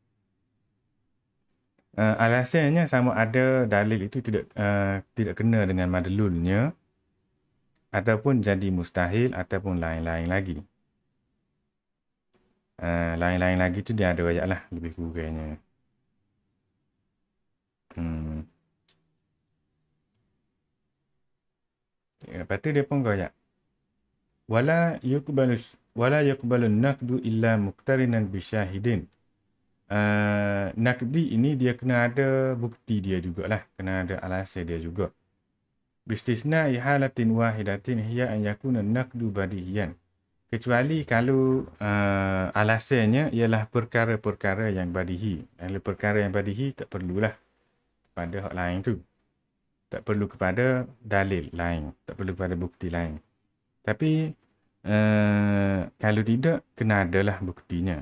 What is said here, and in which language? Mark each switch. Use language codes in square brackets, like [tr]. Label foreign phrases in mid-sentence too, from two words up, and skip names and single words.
[ms] Alasannya sama ada dalil itu tidak kena dengan madlulnya ataupun jadi mustahil ataupun lain-lain lagi. Lain-lain lagi tu dia ada banyak lah lebih kurangnya. Lepas tu dia pun goyak. [ar] ولا يُقبَلُ نقدٌ إلا مقترناً بشاهدٍ. [ms] Naqdi ini dia kena ada bukti dia jugalah. Kena ada alasan dia juga. [ar] باستثناء إحالةٍ واحدةٍ هي أن يكون نقدٌ بديهياً. [ms] Kecuali kalau alasannya ialah perkara-perkara yang badihi. Kalau perkara yang badihi tak perlulah pada hak lain tu. Tak perlu kepada dalil lain. Tak perlu kepada bukti lain. Tapi kalau tidak, kena adalah buktinya.